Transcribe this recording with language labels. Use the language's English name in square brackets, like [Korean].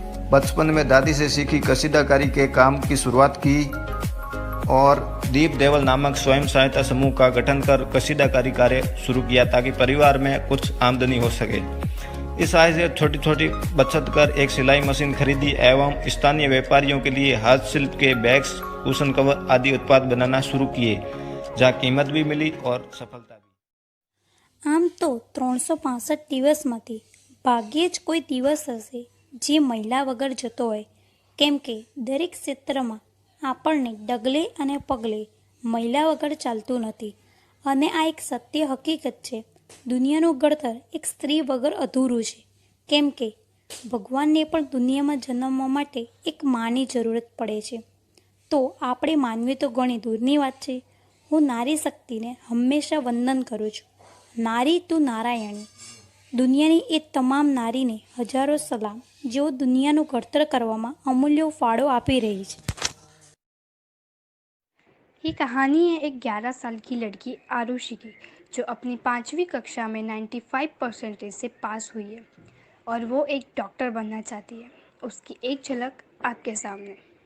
[Hindi] बचपन में दादी से सीखी कसीदाकारी के काम की शुरुआत की और दीप देवल नामक स्वयं सहायता समूह का गठन कर कसीदाकारी कार्य शुरू किया ताकि परिवार में कुछ आमदनी हो सके। इस आय से छोटी छोटी बचत कर एक सिलाई मशीन खरीदी एवं स्थानीय व्यापारियों के लिए हस्तशिल्प के बैग्स, कुशन कवर आदि उत्पाद बनाना शुरू किए, जहां कीमत भी मिली और सफलता भी। [Gujarati] આમ તો 365 દિવસમાંથી ભાગ્યે જ કોઈ દિવસ હશે જે મહિલા વગર જતો હોય, કેમ કે દરેક ક્ષેત્રમાં આપણને ડગલે અને પગલે મહિલા વગર ચાલતું નથી અને આ એક સત્ય હકીકત છે। દુનિયાનું ઘડતર એક સ્ત્રી વગર અધૂરું છે, કેમ કે ભગવાનને પણ દુનિયામાં જન્મવા માટે એક માની જરૂરત પડે છે। તો આપણે માનવી તો ઘણી દૂરની વાત છે। હું નારી શક્તિને હંમેશા વંદન કરું છું। નારી તું નારાયણી। દુનિયાની એ તમામ નારીને હજારો સલામ જેઓ દુનિયાનું ઘડતર કરવામાં અમૂલ્ય ફાળો આપી રહી છે। [Hindi] ये कहानी है एक 11 साल की लड़की आरुषि की, जो अपनी 5वीं कक्षा में 95% से पास हुई है और वो एक डॉक्टर बनना चाहती है। उसकी एक झलक आपके सामने।